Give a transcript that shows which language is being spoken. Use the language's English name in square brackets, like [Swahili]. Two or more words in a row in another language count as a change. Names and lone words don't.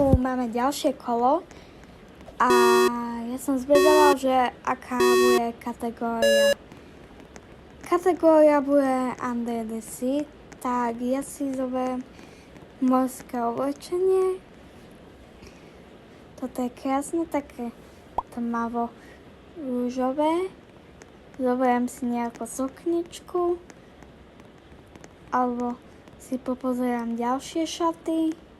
[Slovak] máme ďalšie kolo a ja som zvedala, že aká bude kategória. Kategória bude [English] under the sea, [Slovak] tak ja si zoberiem morské oblečenie. Toto je krásne, také tmavo rúžové. Zoberiem si nejakú sukničku alebo si popozerám ďalšie šaty.